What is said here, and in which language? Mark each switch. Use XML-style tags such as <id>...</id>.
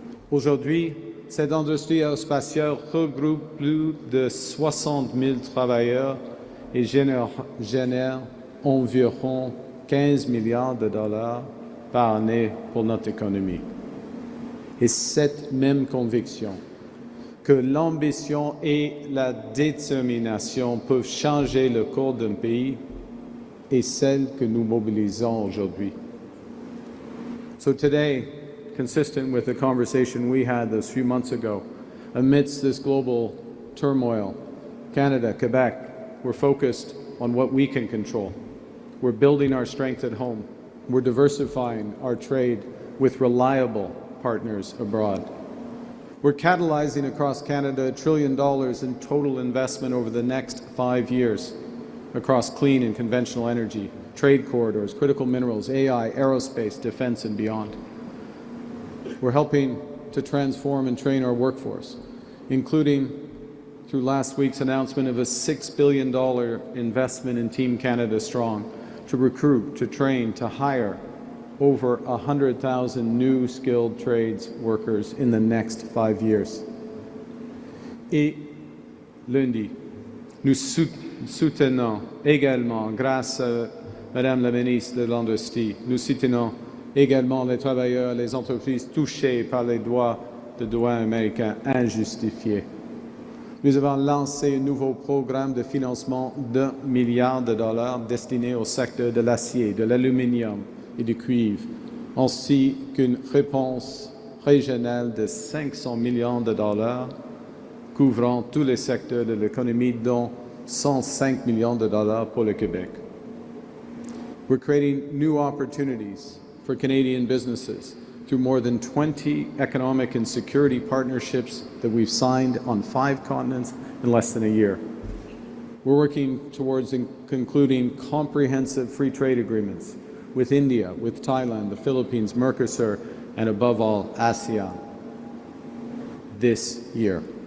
<fr>Aujourd'hui, cette industrie aérospatiale regroupe plus de 60 000 travailleurs et génère environ 15 milliards de dollars par année pour notre économie. Et cette même conviction que l'ambition et la détermination peuvent changer le cours d'un pays est celle que nous mobilisons aujourd'hui.</fr> <en>So today, consistent with the conversation we had those few months ago, amidst this global turmoil, Canada, Quebec, we're focused on what we can control. We're building our strength at home. We're diversifying our trade with reliable partners abroad. We're catalyzing across Canada $1 trillion in total investment over the next 5 years across clean and conventional energy, trade corridors, critical minerals, AI, aerospace, defense, and beyond. We're helping to transform and train our workforce, including through last week's announcement of a $6 billion investment in Team Canada Strong to recruit, to train, to hire over 100,000 new skilled trades workers in the next 5 years.</en> <fr>Et lundi, nous soutenons également, grâce à Madame la ministre de l'Industrie, nous soutenons également les travailleurs, les entreprises touchées par les droits de droits américains injustifiés. Nous avons lancé un nouveau programme de financement d'1 milliard de dollars destiné au secteur de l'acier, de l'aluminium et du cuivre, ainsi qu'une réponse régionale de 500 millions de dollars couvrant tous les secteurs de l'économie, dont 105 millions de dollars pour le Québec.</fr> <en>We're creating new opportunities for Canadian businesses through more than 20 economic and security partnerships that we've signed on 5 continents in less than a year. We're working towards concluding comprehensive free trade agreements with India, with Thailand, the Philippines, Mercosur, and above all, ASEAN this year.</en>